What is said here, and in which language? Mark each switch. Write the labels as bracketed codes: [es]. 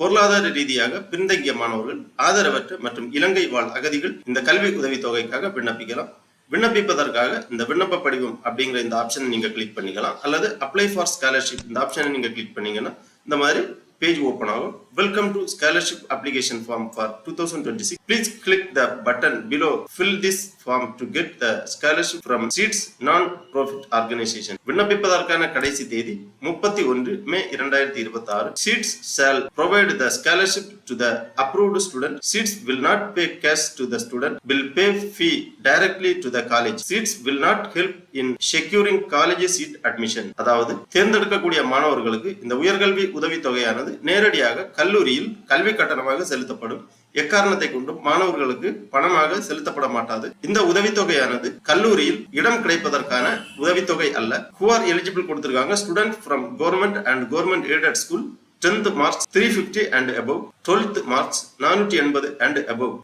[ta] பொருளாதார ரீதியாக பின்தங்கிய மாணவர்கள், ஆதரவற்ற மற்றும் இலங்கை வாழ் அகதிகள் இந்த கல்வி உதவித்தொகைக்காக விண்ணப்பிக்கலாம். விண்ணப்பிப்பதற்காக இந்த விண்ணப்ப படிவம் அப்படிங்கிற இந்த ஆப்ஷனை நீங்க கிளிக் பண்ணிக்கலாம். அல்லது [en] apply for scholarship [ta] இந்த ஆப்ஷனை நீங்க கிளிக் பண்ணீங்கன்னா இந்த மாதிரி பேஜ் ஓபன் ஆகும். [en] Welcome to scholarship application form for 2026. Please click the button below. Fill this form to get the scholarship from Seeds non-profit organization. [ta] விண்ணப்பிப்பதற்கான கடைசி தேதி 31 மே 2026. [en] Seeds shall provide the scholarship to the approved student. Seeds will not pay cash to the student. Will pay fee directly to the college. Seeds will not help in securing college seat admission. [ta] அதாவது தேர்ந்தெடுக்கக்கூடிய மாணவர்களுக்கு இந்த உயர்கல்வி உதவித்தொகையானது நேரடியாக கல்லூரியில் கல்வி கட்டணமாக செலுத்தப்படும். எக்காரணத்தை கொண்டும் மாணவர்களுக்கு பணமாக செலுத்தப்பட மாட்டாது. இந்த உதவித்தொகையானது கல்லூரியில் இடம் கிடைப்பதற்கான உதவித்தொகை அல்ல. [en] Who are eligible [ta] கொடுத்திருக்காங்க [en] student from government and government aided school 10th marks 350 and above, 12th marks 480 and above.